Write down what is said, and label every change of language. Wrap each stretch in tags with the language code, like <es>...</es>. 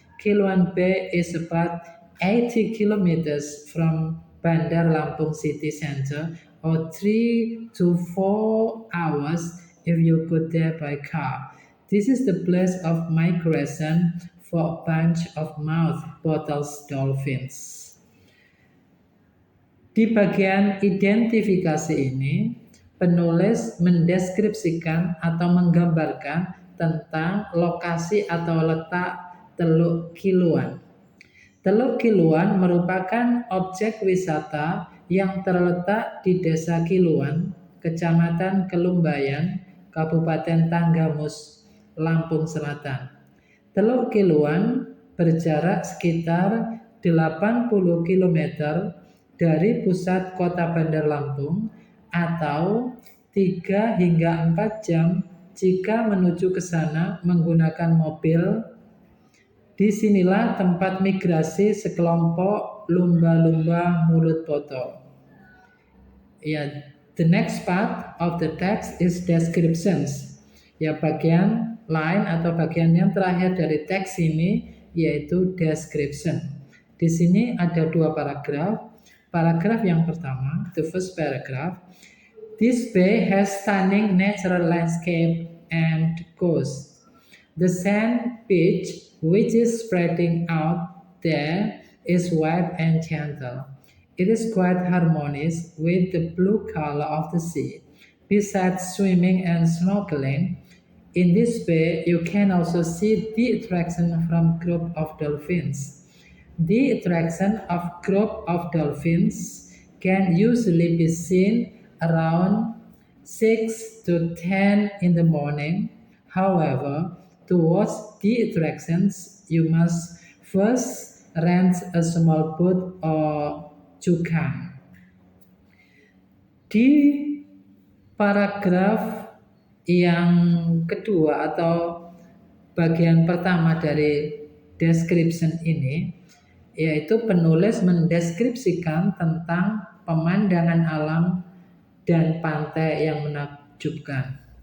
<en>Kiluan Bay is about 80 kilometers from Bandar Lampung city center, or 3 to 4 hours if you go there by car. This is the place of migration for a bunch of mouth bottles dolphins.</en> <id>Di bagian identifikasi ini, penulis mendeskripsikan atau menggambarkan tentang lokasi atau letak Teluk Kiluan. Teluk Kiluan merupakan objek wisata yang terletak di Desa Kiluan, Kecamatan Kelumbayan, Kabupaten Tanggamus, Lampung Selatan. Teluk Kiluan berjarak sekitar 80 km dari pusat kota Bandar Lampung atau 3 hingga 4 jam jika menuju ke sana menggunakan mobil. Disinilah tempat migrasi sekelompok lumba-lumba mulut botol.</id> <en>Ya, the next part of the text is descriptions.</en> <id>Ya, bagian lain atau bagian yang terakhir dari teks ini yaitu description. Di sini ada 2 paragraf. Paragraf yang pertama,</id> <en>the first paragraph. This bay has stunning natural landscape and coast. The sand beach, which is spreading out there, is wide and gentle. It is quite harmonious with the blue color of the sea. Besides swimming and snorkeling, in this bay you can also see the attraction from group of dolphins. The attraction of group of dolphins can usually be seen around 6 to 10 in the morning. However, to watch the attractions, you must first rent a small boat or cukang.</en> <id>Di paragraf yang kedua atau bagian pertama dari description ini, yaitu penulis mendeskripsikan tentang pemandangan alam dan pantai yang menakjubkan.</id>